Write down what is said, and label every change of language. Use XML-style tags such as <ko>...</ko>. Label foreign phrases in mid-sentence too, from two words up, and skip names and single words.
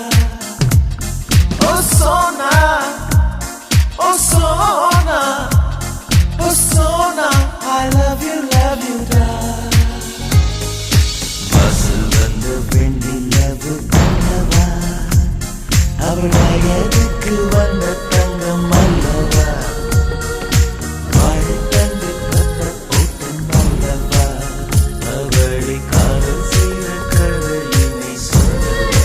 <en>Oh Sona, oh Sona, oh Sona, I love you,</en> <ta>da. பஸ்ஸில் வந்த வெண்ணிலவு கண்ணவா, அவள் வயதுக்கு வந்த தங்கம் அல்லவா, வாழை தந்து கத்த போட்டும் அல்லவா, அவளை காதல் செய்த கதையினை சொல்லவா.</ta>